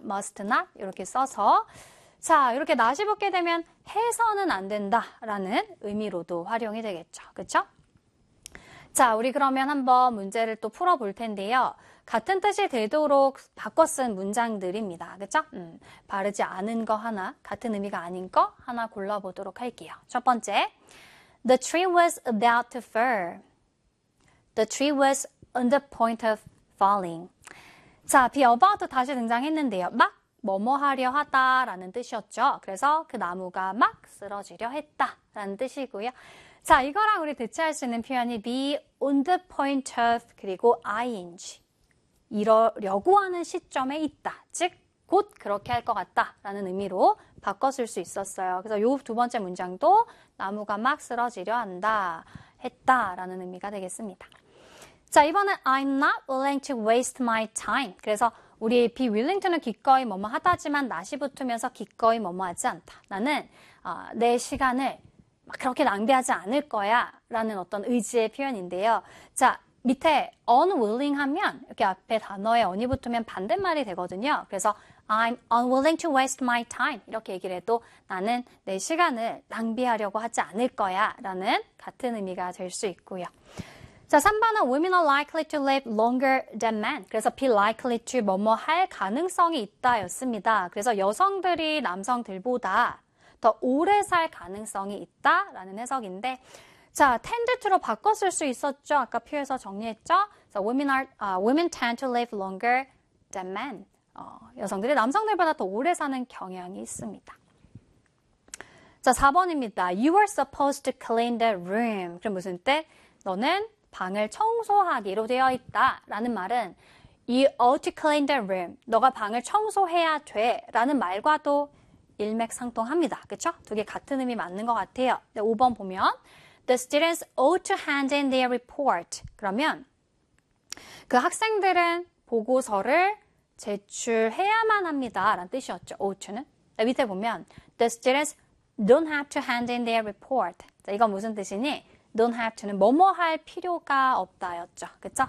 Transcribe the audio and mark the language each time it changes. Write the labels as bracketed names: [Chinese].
[Korean] must not 이렇게 써서 자, 이렇게 낫이 붙게 되면 해서는 안 된다라는 의미로도 활용이 되겠죠. 그쵸? 자, 우리 그러면 한번 문제를 또 풀어볼 텐데요. 같은 뜻이 되도록 바꿔 쓴 문장들입니다. 그쵸? 바르지 않은 거 하나, 같은 의미가 아닌 거 하나 골라보도록 할게요. 첫 번째, [English] The tree was about to fall. The tree was on the point of falling. [Korean] 자, be about 다시 등장했는데요. 막 뭐뭐 하려 하다라는 뜻이었죠. 그래서 그 나무가 막 쓰러지려 했다라는 뜻이고요. 자, 이거랑 우리 대체할 수 있는 표현이 be on the point of 그리고 ing 이러려고 하는 시점에 있다. 즉, 곧 그렇게 할 것 같다라는 의미로 바꿔 쓸 수 있었어요. 그래서 이 두 번째 문장도 나무가 막 쓰러지려 한다 했다라는 의미가 되겠습니다. 자, 이번엔 [English] I'm not willing to waste my time. [Korean] 그래서 우리 be willing to는 기꺼이 뭐뭐 하다지만 낯이 붙으면서 기꺼이 뭐뭐 하지 않다. 나는 내 시간을 막 그렇게 낭비하지 않을 거야 라는 어떤 의지의 표현인데요. 자, 밑에 unwilling 하면 이렇게 앞에 단어에 on이 붙으면 반대말이 되거든요. 그래서 [English] I'm unwilling to waste my time [Korean] 이렇게 얘기를 해도 나는 내 시간을 낭비하려고 하지 않을 거야 라는 같은 의미가 될 수 있고요. 자, 3번은 [English] women are likely to live longer than men. [Korean] 그래서 be likely to 뭐뭐 할 가능성이 있다 였습니다. 그래서 여성들이 남성들보다 더 오래 살 가능성이 있다 라는 해석인데 자, tend to로 바꿨을 수 있었죠. 아까 표에서 정리했죠. [English] So women tend to live longer than men. [Korean] 여성들이 남성들보다 더 오래 사는 경향이 있습니다. 자, 4번입니다. [English] You were supposed to clean the room. [Korean] 그럼 무슨 뜻? 너는 방을 청소하기로 되어 있다. 라는 말은 [English] You ought to clean the room. [Korean] 너가 방을 청소해야 돼. 라는 말과도 일맥상통합니다. 그쵸? 두 개 같은 의미 맞는 것 같아요. 네, 5번 보면 [English] The students ought to hand in their report. [Korean] 그러면 그 학생들은 보고서를 제출해야만 합니다. 라는 뜻이었죠. ought to는. 네, 밑에 보면 [English] The students don't have to hand in their report. [Korean] 자, 이건 무슨 뜻이니? Don't have to는 뭐뭐 할 필요가 없다였죠. 그쵸?